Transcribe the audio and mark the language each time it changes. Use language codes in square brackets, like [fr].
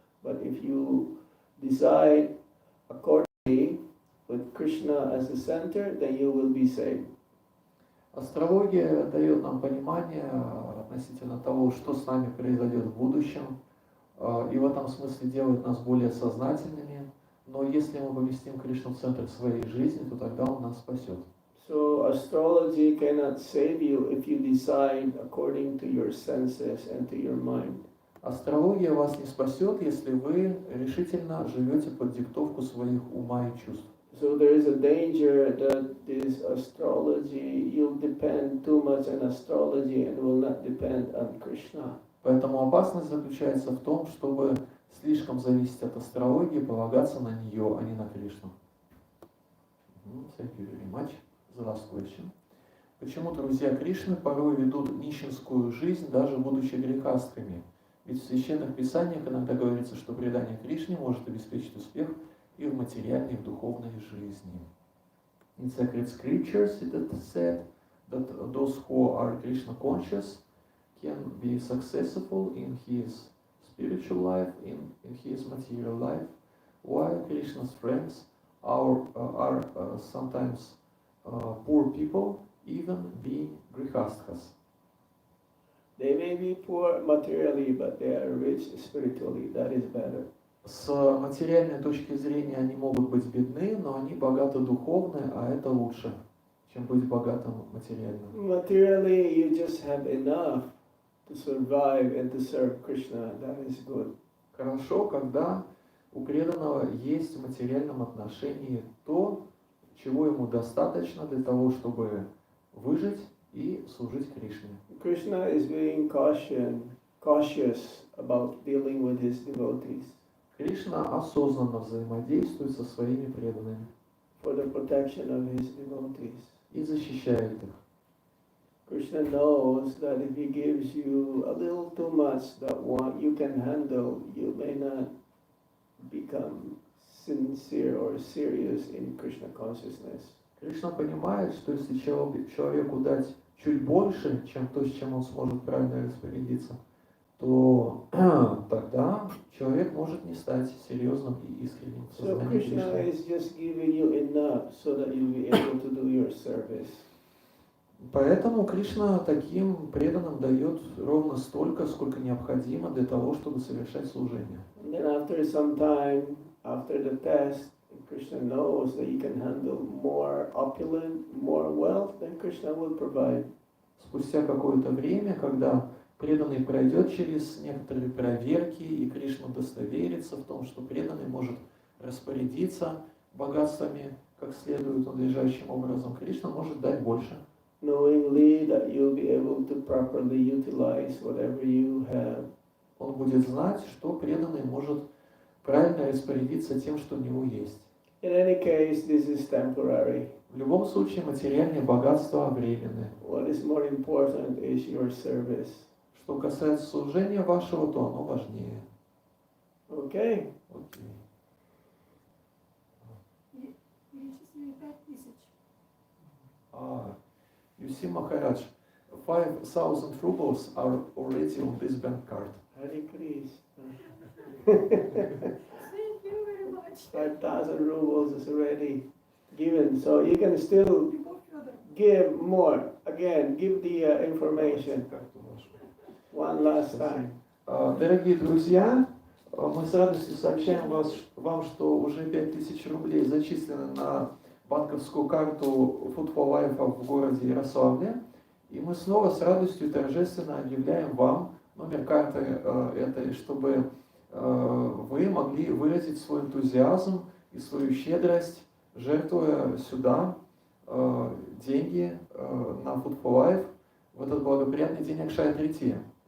[en] But if you decide accordingly with Krishna as the center, then you will be saved. [ru] Астрология дает нам понимание относительно того, что с нами произойдет в будущем, и в этом смысле делает нас более сознательными. Но если мы поместим Кришну в центр своей жизни, то тогда Он нас спасет. [en] So astrology cannot save you if you decide according to your senses and to your mind. [ru] Астрология вас не спасет, если вы решительно живете под диктовку своих ума и чувств. [en] So there is a danger that this astrology, you'll depend too much on astrology and will not depend on Krishna. [ru] Поэтому опасность заключается в том, чтобы слишком зависеть от астрологии, полагаться на нее, а не на Кришну. [en] Thank you very much. The last question. [ru] Почему друзья Кришны порой ведут нищенскую жизнь, даже будучи грехастыми? Ведь в священных писаниях иногда говорится, что предание Кришне может обеспечить успех и в материальной, и в духовной жизни. [en] In sacred scriptures it is said that those who are Krishna conscious can be successful in his spiritual life, in his material life, while Krishna's friends are sometimes poor people, even being grihasthas. They may be poor materially, but they are rich spiritually. That is better. [ru] С материальной точки зрения они могут быть бедны, но они богаты духовно, а это лучше, чем быть богатым материально. [en] Materially, you just have enough to survive and to serve Krishna. That is good. [ru] Хорошо, когда у преданного есть в материальном отношении то, чего ему достаточно для того, чтобы выжить и служить Кришне. [en] Krishna is being cautious about dealing with his devotees [ru] Кришна осознанно взаимодействует со своими преданными [en] for the protection of his devotees. [ru] и защищает их. [en] Krishna knows that if he gives you a little too much that what you can handle, you may not become sincere or serious in Krishna consciousness. [ru] Кришна понимает, что если человеку дать чуть больше, чем то, с чем он сможет правильно распорядиться, то тогда человек может не стать серьезным и искренним в [en] So [ru] сознании [en] Krishna [ru] Кришны. [en] is just giving you enough so that you'll be able to do your service. [ru] Поэтому Кришна таким преданным дает ровно столько, сколько необходимо для того, чтобы совершать служение. [en] And then after some time, after the test, Krishna knows that you can handle more opulent, more wealth, then Krishna will provide. [ru] Спустя какое-то время, когда преданный пройдет через некоторые проверки, и Кришна удостоверится в том, что преданный может распорядиться богатствами как следует, надлежащим образом, Кришна может дать больше. [en] Knowingly that you'll be able to properly utilize whatever you have. [ru] Он будет знать, что преданный может правильно распорядиться тем, что у него есть. [en] In any case, this is temporary. [ru] В любом случае, материальные богатства временны. [en] What is more important is your service. [ru] Что касается служения вашего, то оно важнее. [en] Okay? [ru] Окей. Перечислили 5000. [en] You see, Maharaj, 5,000 rubles are already on this bank card. Hare Krishna. Thank you very much. 5,000 rubles is already given, so you can still [ru] Любовь Федоровна. [en] give more. Again, give the information one last time. [ru] Дорогие друзья, мы с радостью сообщаем вам, что уже 5000 рублей зачислены на банковскую карту Food for Life в городе Ярославле. И мы снова с радостью и торжественно объявляем вам номер карты этой, чтобы вы могли выразить свой энтузиазм и свою щедрость, жертвуя сюда деньги на Food for Life в этот благоприятный день Акшая-Трития.